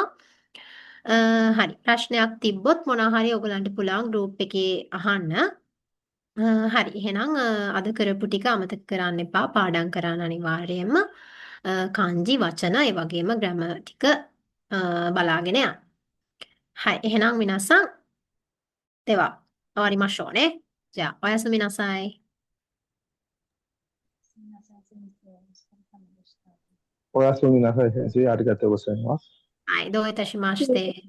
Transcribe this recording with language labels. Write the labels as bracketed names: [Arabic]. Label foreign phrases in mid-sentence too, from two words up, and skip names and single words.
[Sinhala] හරි. ප්‍රශ්නයක් තිබ්බොත් මොනවා හරි ඔයගලන්ට පුළුවන් ගෲප් එකේ අහන්න. හරි. එහෙනම් අද කරපු ටික අමතක කරන්න එපා. පාඩම් කරන්න අනිවාර්යයෙන්ම. kanji වචන ඒ වගේම ග්‍රැමර් ටික බලාගෙන යන්න. [Japanese] はい。එහෙනම්皆さん、では終わりましょうね。じゃあ、おやすみなさい。すみません、先生。お疲れ様でした。おやすみなさい、先生。ありがとうございます。はい。どういたしまして。